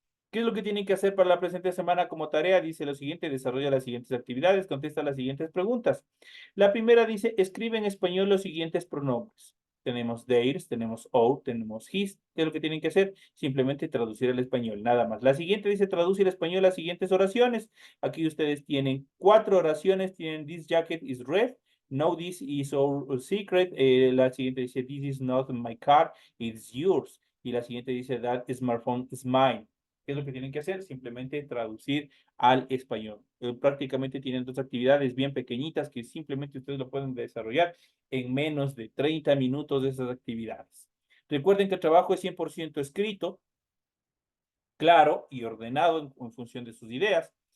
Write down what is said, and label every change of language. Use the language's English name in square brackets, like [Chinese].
[Spanish] ¿Qué es lo que tienen que hacer para la presente semana como tarea? Dice lo siguiente: desarrolla las siguientes actividades, contesta las siguientes preguntas. La primera dice, escribe en español los siguientes pronombres. Tenemos theirs, tenemos our, tenemos his. ¿Qué es lo que tienen que hacer? Simplemente traducir el español, nada más. La siguiente dice, traduce el español a las siguientes oraciones. Aquí ustedes tienen 4 oraciones. [English] Tienen, this jacket is red. No, this is our secret. La siguiente dice, this is not my car, it's yours. Y la siguiente dice, that smartphone is mine. [Spanish] ¿Qué es lo que tienen que hacer? Simplemente traducir al español. Prácticamente tienen 2 actividades bien pequeñitas que simplemente ustedes lo pueden desarrollar en menos de 30 minutos de esas actividades. Recuerden que el trabajo es 100% escrito, claro y ordenado en función de sus ideas.